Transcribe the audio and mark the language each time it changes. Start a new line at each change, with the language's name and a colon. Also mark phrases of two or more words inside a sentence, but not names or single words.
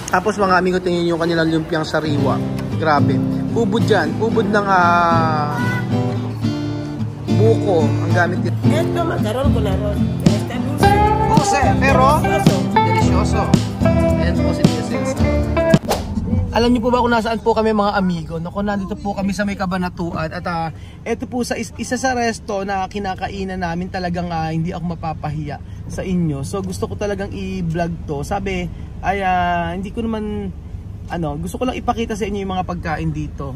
Filipino: Tapos mga amigo, tingin yung kanilang lumpiang sariwa. Grabe. Ubod dyan. Ubod ng buko ang gamit nito.
Spanish: Esto macaron con arroz. Está dulce. Dulce, pero Delicioso. delicioso.
Filipino: Ayan po si Tia Celsa. Alam niyo po ba kung nasaan po kami mga amigo? Naku, nandito po kami sa may Kabanatuan. At ito po sa isa sa resto na kinakainan namin, talagang hindi ako mapapahiya sa inyo. So gusto ko talagang i-vlog to. Sabi ay hindi ko naman gusto ko lang ipakita sa inyo yung mga pagkain dito.